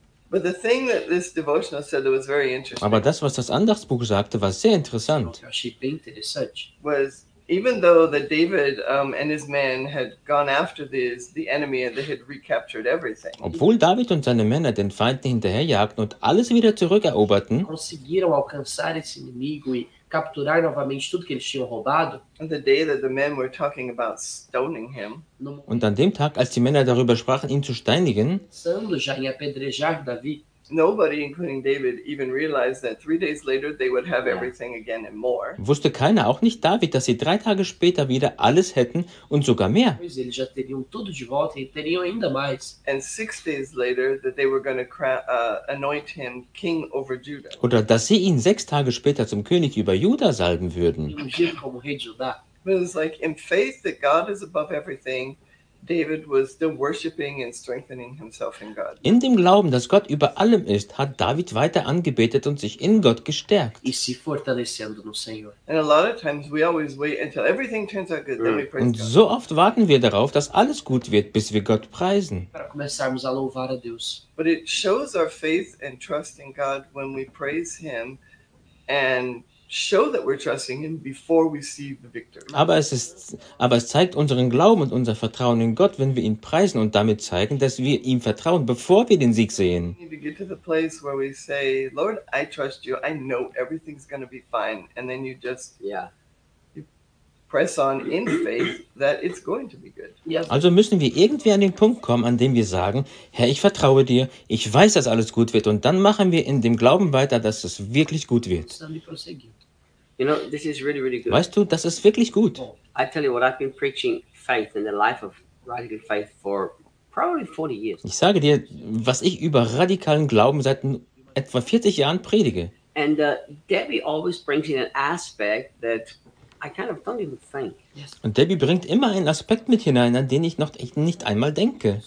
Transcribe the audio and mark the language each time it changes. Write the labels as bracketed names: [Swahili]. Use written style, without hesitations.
[English] But the thing that this devotional said that was very interesting. [German] Aber das, was das Andachtsbuch sagte, war sehr interessant. [English] Was even though that David and his men had gone after the enemy and they had recaptured everything. [German] Obwohl David und seine Männer den Feinden hinterherjagten und alles wieder zurückeroberten. [Portuguese] Conseguiram alcançar esse inimigo e capturar novamente tudo que eles tinham roubado. [English] On the day that the men were talking about stoning him. [German] Und an dem Tag, als die Männer darüber sprachen, ihn zu steinigen. [Portuguese] Pensando já em apedrejar Davi. [English] Nobody, including David, even realized that 3 days later they would have everything again and more. [German] Wusste keiner, auch nicht David, dass sie 3 Tage später wieder alles hätten und sogar mehr. [Portuguese] Eles já teriam tudo de volta e teriam ainda mais. [English] And 6 days later that they were going to anoint him king over Judah. [German] Oder dass sie ihn 6 Tage später zum König über Juda salben würden. [Portuguese] Ungir como rei de Judá. [English] But it's like in faith that God is above everything. David was still worshiping and strengthening himself in God. [German] In dem Glauben, dass Gott über allem ist, hat David weiter angebetet und sich in Gott gestärkt. [Portuguese] E se fortalecendo no Senhor. [English] And a lot of times we always wait until everything turns out good, then we praise God. [German] So oft warten wir darauf, dass alles gut wird, bis wir Gott preisen. [Portuguese] Para começarmos a louvar a Deus. [English] But it shows our faith and trust in God when we praise Him and show that we're trusting Him before we see the victory. [German] Aber es zeigt unseren Glauben und unser Vertrauen in Gott, wenn wir ihn preisen und damit zeigen, dass wir ihm vertrauen, bevor wir den Sieg sehen. [English] We need to get to the place where we say, Lord, I trust you. I know everything's going to be fine. And then you just you press on in faith that it's going to be good. [German] Also müssen wir irgendwie an den Punkt kommen, an dem wir sagen, Herr, ich vertraue dir, ich weiß, dass alles gut wird, und dann machen wir in dem Glauben weiter, dass es wirklich gut wird. [English] You know, this is really, really good. [German] Weißt du, das ist wirklich gut. [English] I tell you what, I've been preaching faith and the life of radical faith for probably 40 years. [German] Ich sage dir, was ich über radikalen Glauben seit etwa 40 Jahren predige. [English] And Debbie always brings in an aspect that I kind of don't even think. [German] Und Debbie bringt immer einen Aspekt mit hinein, an den ich noch nicht einmal denke.